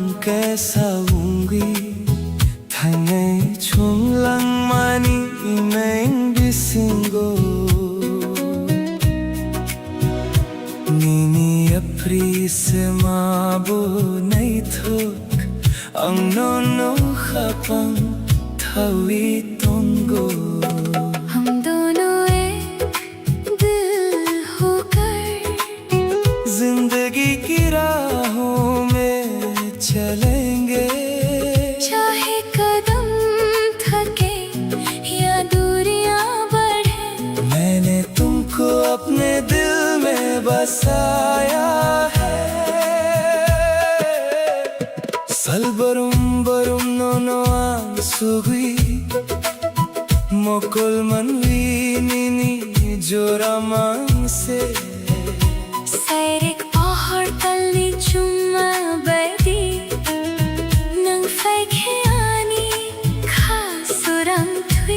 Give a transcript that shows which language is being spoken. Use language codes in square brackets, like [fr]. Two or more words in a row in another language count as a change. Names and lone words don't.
[trp] ke saungi Thangai chunglang mani imeng bisingo Nini apri se mabo nai thok Ang no khapang thawi tongo [hi] हम दोनों एक दिल होकर जिंदगी की राहों में चलेंगे चाहे कदम थके या दूरियां बढ़े मैंने तुमको अपने दिल में बस बसाया है [trp] Salbarum nono ang sugui Mokol manwini ni joramang se Sairik pahar tali chuma badi Nang faikhiani khasuram thui